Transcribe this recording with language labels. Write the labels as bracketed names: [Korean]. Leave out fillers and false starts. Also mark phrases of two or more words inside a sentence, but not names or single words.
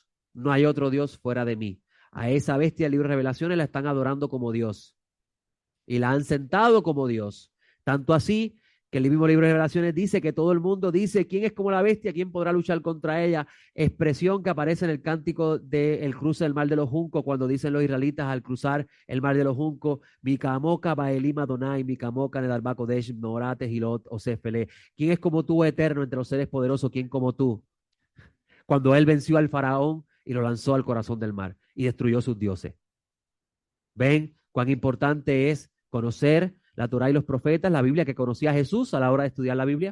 [Spanish] No hay otro Dios fuera de mí. A esa bestia del libro de Revelaciones la están adorando como Dios y la han sentado como Dios. Tanto así que el mismo libro de Revelaciones dice que todo el mundo dice quién es como la bestia, quién podrá luchar contra ella. Expresión que aparece en el cántico del cruce del mar de los juncos, cuando dicen los israelitas al cruzar el mar de los juncos, [Hebrew] מי כמוכה באלים אדוני מי כמוכה נאדר בקודש נורא תהילות עושה פלא. [Spanish] ¿Quién es como tú, eterno, entre los seres poderosos? ¿Quién como tú? Cuando él venció al faraón y lo lanzó al corazón del mar y destruyó sus dioses. ¿Ven cuán importante es conocer la Torá y los profetas, la Biblia, que conocía Jesús a la hora de estudiar la Biblia?